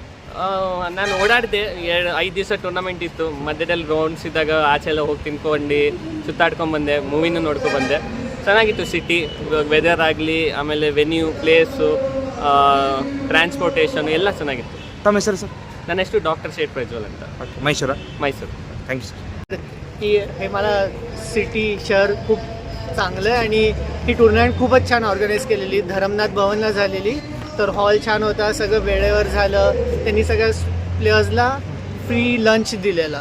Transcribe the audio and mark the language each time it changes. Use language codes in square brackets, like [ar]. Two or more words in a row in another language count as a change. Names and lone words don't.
[kn] ನಾನು ಓಡಾಡಿದೆ. 5 ದಿವಸ ಟೂರ್ನಮೆಂಟ್ ಇತ್ತು. ಮಧ್ಯದಲ್ಲಿ ರೌಂಡ್ಸ್ ಇದ್ದಾಗ ಆಚೆ ಎಲ್ಲ ಹೋಗಿ ತಿನ್ಕೊಂಡು ಸುತ್ತಾಡ್ಕೊಂಡ್ಬಂದೆ, ಮೂವಿನೂ ನೋಡ್ಕೊಂಡ್ಬಂದೆ. ಚೆನ್ನಾಗಿತ್ತು ಸಿಟಿ, ವೆದರ್ ಆಗಲಿ, ಆಮೇಲೆ ವೆನ್ಯೂ, ಪ್ಲೇಸು, ಟ್ರಾನ್ಸ್ಪೋರ್ಟೇಷನ್ ಎಲ್ಲ ಚೆನ್ನಾಗಿತ್ತು. ತಮ್ಮ ಹೆಸರು ಸರ್? ನನ್ನ ಹೆಸರು ಡಾಕ್ಟರ್ ಶೇಟ್ ಪ್ರಜ್ವಲ್ ಅಂತ. ಮೈಸೂರು. [en] thank you sir. [mr] की हे मला सिटी शहर खूप चांगलं आहे आणि ही टुर्नामेंट खूपच छान ऑर्गनाईज केलेली. धरमनाथ भवनला झालेली, तर हॉल छान होता, सगळं वेळेवर झालं. त्यांनी सगळ्या प्लेयर्सला [en] free lunch [mr] दिलेला.